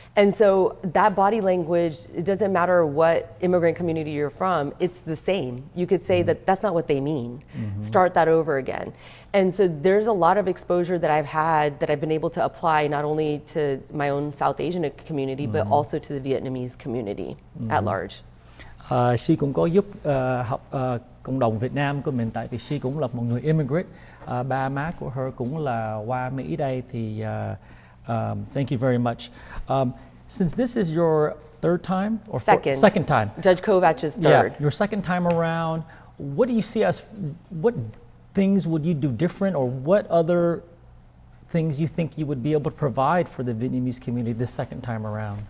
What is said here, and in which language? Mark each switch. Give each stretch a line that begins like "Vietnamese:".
English: And so that body language, it doesn't matter what immigrant community you're from, it's the same. You could say that that's not what they mean. Start that over again. And so there's a lot of exposure that I've had that I've been able to apply not only to my own South Asian community, but also to the Vietnamese community at large.
Vietnamese: She cũng có giúp cộng đồng Việt Nam của mình, tại vì she cũng là một người immigrant. Ba má của her cũng là qua Mỹ đây thì
English: thank you very much. Since this is your third time or second time, Judge Kovac is third. Yeah, your second time around. What do you see as what things would you do different, or what other things you think you would be able to provide for the Vietnamese community this second time around?